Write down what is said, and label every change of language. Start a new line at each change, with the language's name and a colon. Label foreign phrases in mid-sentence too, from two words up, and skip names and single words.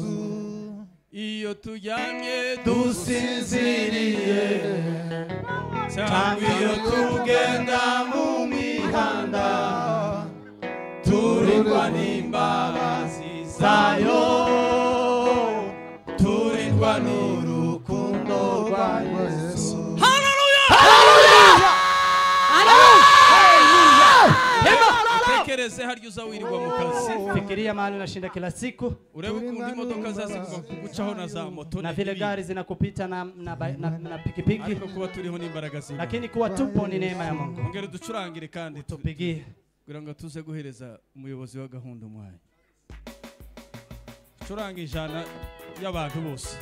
Kinyarwanda: Iyo tujyanye dusinziriye cyangwa iyo tugenda mu mihanda turindwa n'imbabazi zayo turindwa n'urukundo rwa Yesu. Hallelujah! Hallelujah! Tekereze haryo uzawirirwa mu kazi.
Swahili: Fikiria mahali unashinda kila siku.
Kinyarwanda: Urebe ukuntu imodoka zazikuva kugucaho na za moto
Swahili: na vile gari zinakupita na pikipiki.
Kinyarwanda: Ariko kuba turiho n'imbaraga z'Imana.
Swahili: Lakini kuwa tupo ni neema ya Mungu.
Kinyarwanda: Ongera ducurangire kandi
Swahili: tupigie.
Kinyarwanda: Kugira ngo tuze guhereza umuyobozi wa gahunda umwanya. Curanga ijana y'abantu bose.